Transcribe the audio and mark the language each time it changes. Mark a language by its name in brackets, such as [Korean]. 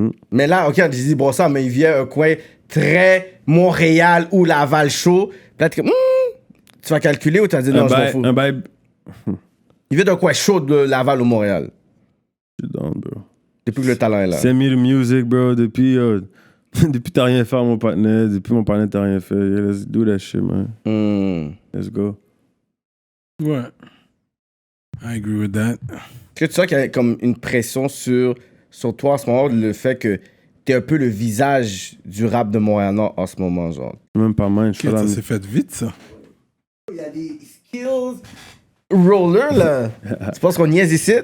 [French] Mais là, ok, j'ai dit Brossard, mais il vient un coin très Montréal ou Laval chaud. Peut-être que tu vas calculer ou tu vas dire non, je m'en fous. Un bail. Il vient d'un coin chaud de Laval ou Montréal. Je suis down, bro. Depuis que le talent est là. [English] Send me the music, bro. [French] Depuis t'as rien fait, mon partenaire. Depuis mon partenaire, t'as rien fait. [English] Yeah, let's do that shit, man. Let's go. Ouais. I agree with that. [French] Est-ce que tu sens qu'il y a comme une pression sur toi en ce moment, le fait que t'es un peu le visage du rap de Montréal-Nord en ce moment, genre? Même pas mal. Je fais la Ça s'est fait vite, ça. Il y a des skills roller, là. Tu penses qu'on niaise ici?